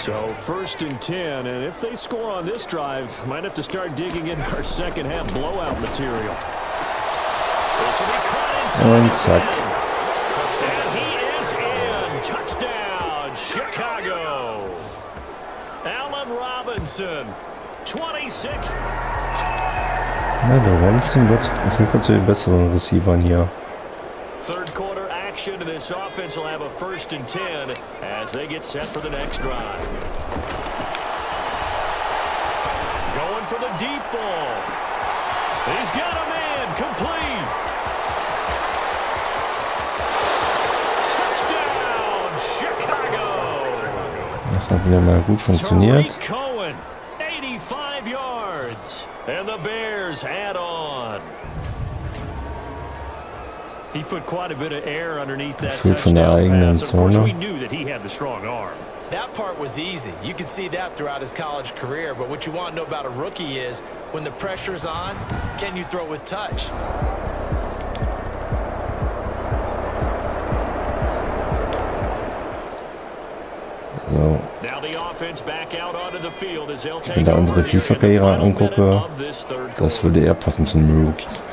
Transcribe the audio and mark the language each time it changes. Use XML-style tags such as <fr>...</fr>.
<en>So 1st and 10, and if they score on this drive, might have to start digging in our second half blowout material. This will be caught inside. And he is in. Touchdown, Chicago. Robinson. 26.</en> <de>Ja, der Robinson wird auf jeden Fall zu den besseren Receivern hier.</de> <en>Third quarter action, and this offense will have a 1st and 10 as they get set for the next drive. Going for the deep ball. He's got a man, complete. Touchdown, Chicago.</en> <de>Das hat wieder mal gut funktioniert.</de> <en>Cohen, 85 yards, and the Bears add on. He put quite a bit of air underneath that touchdown pass. Of course, we knew that he had the strong arm. That part was easy. You could see that throughout his college career. But what you want to know about a rookie is when the pressure's on, can you throw with touch? So. Now the offense back out onto the field as they'll take</en> <de>Wenn da unsere FIFA-Karriere angucke, das würde eher passen zum Rookie.</de>